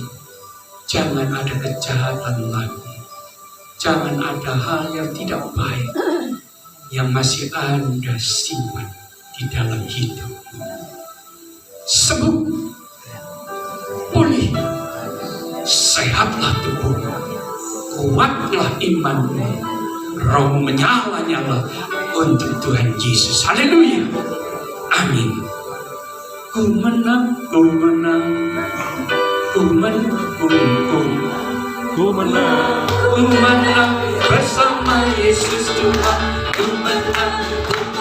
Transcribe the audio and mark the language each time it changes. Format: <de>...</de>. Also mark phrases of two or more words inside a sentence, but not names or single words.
<id>Jangan ada kejahatan lagi. Jangan ada hal yang tidak baik yang masih Anda simpan di dalam hidupmu. Sembuh. Pulih, sehatlah tubuhmu, kuatlah imanmu, roh menyala-nyala untuk Tuhan Yesus. Haleluya, amin. Ku menang, ku menang, ku menang, ku menang bersama Yesus Tuhan. Ku menang.</id>